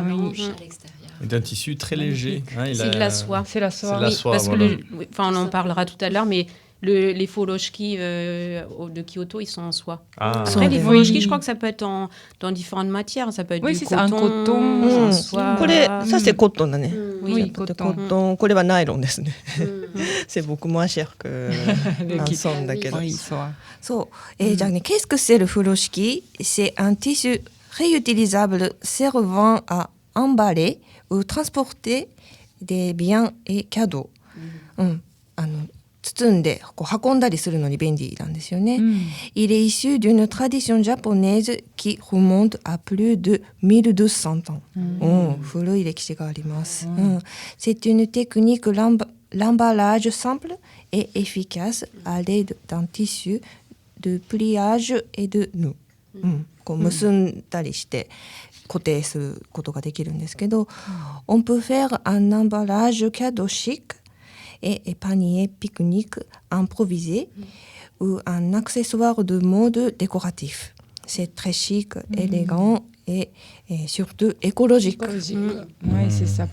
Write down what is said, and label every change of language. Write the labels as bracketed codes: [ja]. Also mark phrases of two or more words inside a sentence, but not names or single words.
[fr] blanches Oui. à l'extérieur. Et d'un tissu très léger. Hein, C'est de la soie. C'est la soie. C'est la Oui, soie, parce voilà. que on en parlera tout à l'heure, mais les furoshiki de Kyoto, ils sont en soie. Ah, Après, les Oui. furoshiki, je crois que ça peut être dans différentes matières. Ça peut être Oui, du c'est coton, ça, un coton, en [ja] うん [fr] soie. これ、ça c'est coton だね。 Oui, Oui, Ça peut être coton. coton. [ja] これはナイロンですね。 [fr] c'est beaucoup moins cher que un son だけど。 Oui, soie. そう。じゃあね、qu'est-ce que c'est le 風呂敷? C'est un tissu réutilisable servant à emballer ou transporter des biens et cadeaux. [ja] 包んでこう運んだりするのに便利なんですよね。 [fr] Il est issu d'une tradition japonaise qui remonte à plus de 1200 ans. [ja] 古い歴史があります。 [fr] C'est une technique l'emballage simple et efficace à l'aide d'un tissu de pliage et de nœud. [ja] こう結んだりして固定することができるんですけど、 [fr] On peut faire un emballage cadeau chic et panier pique-nique improvisé ou un accessoire de mode décoratif. C'est très chic, élégant et surtout écologique. Oui, c'est ça.